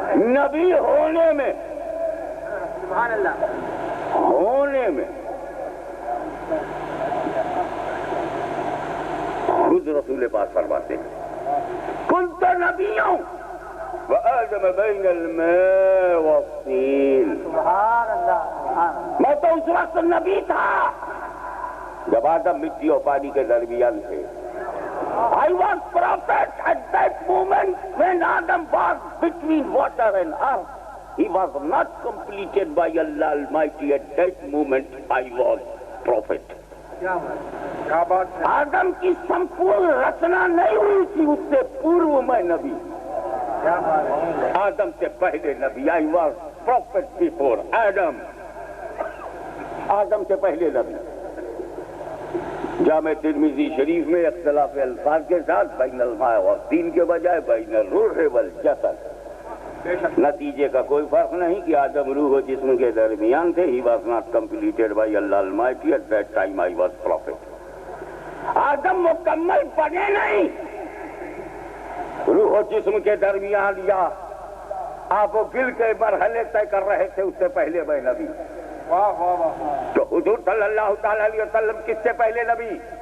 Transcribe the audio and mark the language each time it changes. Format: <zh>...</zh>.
<hi>नबी होने में, होने में खुद रसूल पाक फरमाते हैं,</hi> <ar>कुंत नबियों व आदम बैनल माए वत्तीन।</ar> <hi>मैं तो उस वक्त नबी था जब आदम मिट्टी और पानी के दरमियान थे।</hi> <en>I was prophet at that moment when Adam was between water and earth. He was not completed by Allah Almighty at that moment. I was prophet.</en> <hi>क्या बात है? आदम की संपूर्ण रचना नहीं हुई थी, उससे पूर्व मैं नबी। क्या बात है? आदम से पहले नबी।</hi> <en>I was prophet before Adam.</en> <hi>आदम से पहले नबी। जामे तिरमिज़ी शरीफ में इख्तिलाफ अल्फाज के साथ</hi> <ar>बैनल माए वत्तीन</ar> <hi>के बजाय</hi> <ar>बैनल रूह वल जसद।</ar> <hi>नतीजे का कोई फर्क नहीं कि आदम रूह और जिस्म के दरमियान थे।</hi> <en>He was not completed by Allah Almighty at that time I was prophet.</en> <hi>आदम मुकम्मल बने नहीं रूह और जिस्म के दरमियान, या आप वो गिल के मरहले तय कर रहे थे, उससे पहले मैं नबी। वाह वाह वाह। तो हुजूर सल्लल्लाहु ताला अलैहि वसल्लम किससे पहले नबी?</hi>